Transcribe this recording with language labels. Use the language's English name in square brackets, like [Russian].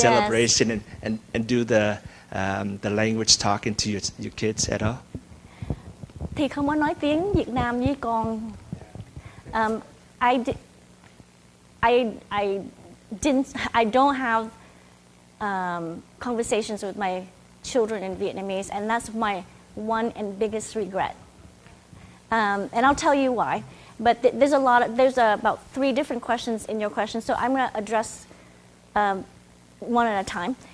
[English] celebration and do the language talking to your kids at all? [Vietnamese] Thì không có nói tiếng Việt Nam với con. [English] I don't have conversations with my children in Vietnamese, and that's my one and biggest regret. And I'll tell you why. But there's about 3 different questions in your question, so I'm going to address one at a time.